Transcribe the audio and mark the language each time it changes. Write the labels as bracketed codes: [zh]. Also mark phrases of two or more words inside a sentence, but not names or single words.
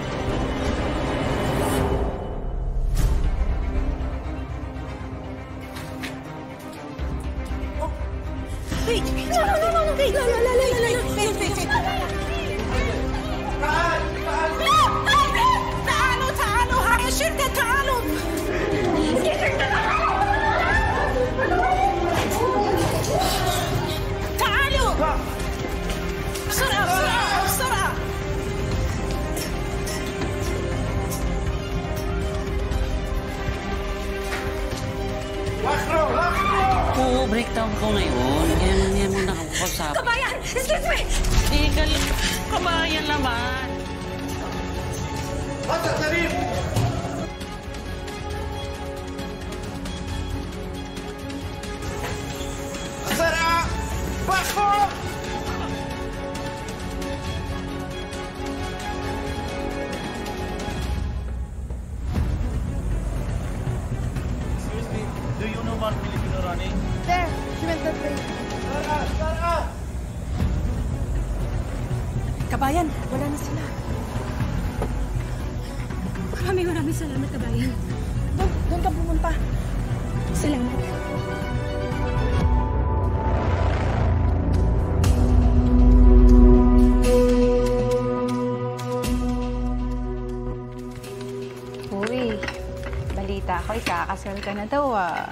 [en] Wait! No! Wait! Wait! [ar] تعالوا هاي الشركة تعالوا بسرعة [tl] Oo, breakdown ko ngayon. Yan mo nakakausap. [en] Kabayan! Excuse me! [tl] Kabayan naman. [ar] هذا الطريق. بسرعة. بخور. [en] Excuse me, do you know one Filipino running? There, she went that way. [tl] Kabayan, wala na sila. Maraming salamat, kabayan. Doon ka pumunta. Salamat. Uy, balita ko, ikakasal ka na daw ah.